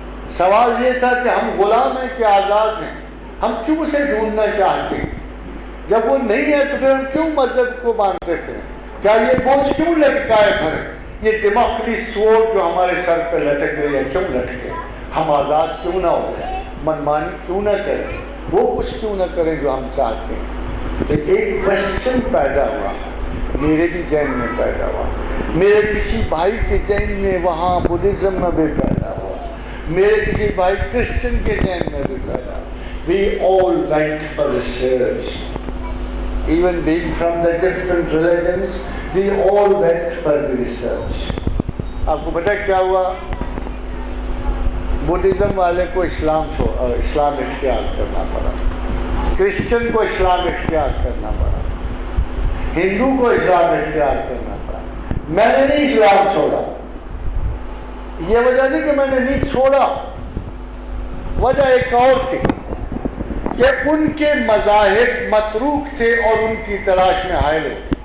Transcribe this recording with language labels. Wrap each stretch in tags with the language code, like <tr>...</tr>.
<ur>سوال یہ تھا کہ ہم غلام ہیں کہ آزاد ہیں، ہم کیوں اسے ڈھونڈنا چاہتے ہیں؟ جب وہ نہیں ہے تو پھر ہم کیوں مذہب کو مانتے پھریں؟ کیا یہ بوجھ کیوں لٹکائے پھریں؟ یہ دماغی سوٹ جو ہمارے سر پہ لٹک رہی ہے کیوں لٹکے؟ ہم آزاد کیوں نہ ہو جائیں، منمانی کیوں نہ کریں، وہ کچھ کیوں نہ کریں جو ہم چاہتے ہیں؟ تو ایک کوشچن پیدا ہوا، میرے بھی ذہن میں پیدا ہوا، میرے کسی بھائی کے ذہن میں وہاں بدھزم میں بھی پیدا ہوا، میرے کسی بھائی کرسچن کے ذہن میں بھی پیدا ہوا.</ur> <en>We all went for research. Even being from the different religions, we all went for the research.</en> <ur>آپ کو پتہ کیا ہوا؟ بدھزم والے کو اسلام اختیار کرنا پڑا، کرسچن کو اسلام اختیار کرنا پڑا، ہندو کو اسلام اختیار کرنا پڑا. میں نے نہیں اسلام چھوڑا. یہ وجہ نہیں کہ میں نے نہیں چھوڑا، وجہ ایک اور تھی کہ ان کے مذاہب متروک تھے اور ان کی تلاش میں حائل ہو گئے.</ur>